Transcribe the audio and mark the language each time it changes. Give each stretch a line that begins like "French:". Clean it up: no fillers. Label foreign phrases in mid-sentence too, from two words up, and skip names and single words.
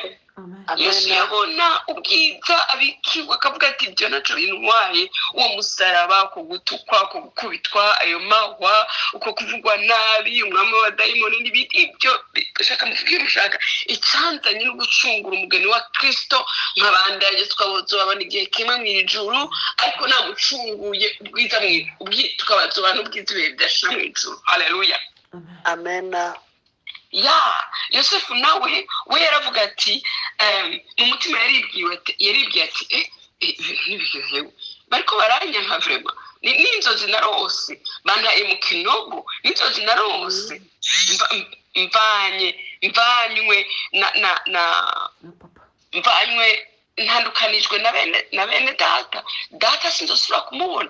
Rundi: Yesu yabona ubwiza abikiwe, akavuga ati ibyo naco bintwaye, uwo musaraba, uko gutukwa, uko gukubitwa, ayo mahwa, uko kuvugwa nabi, umwami wa dayimoni n'ibindi, ibyo bishaka muvuge mushaka icyanzanye no gucungura umugeni wa Kristo, nk'abandanye twabazobabona igihe kimwe mu ijuru, ariko namucunguye ubwiza tukabazobana ubwiza ibihe bidashira mu ijuru. Haleluya. amen Yosefu nawe we yaravuga ati mu mutima yaribwiye ati ibintu ntibihewe bariko baranyanka vrema, n'inzozi narose bantaye mu kinogo, n'inzozi narose mvanywe ntandukanijwe na bene data sinzosubira kumubona.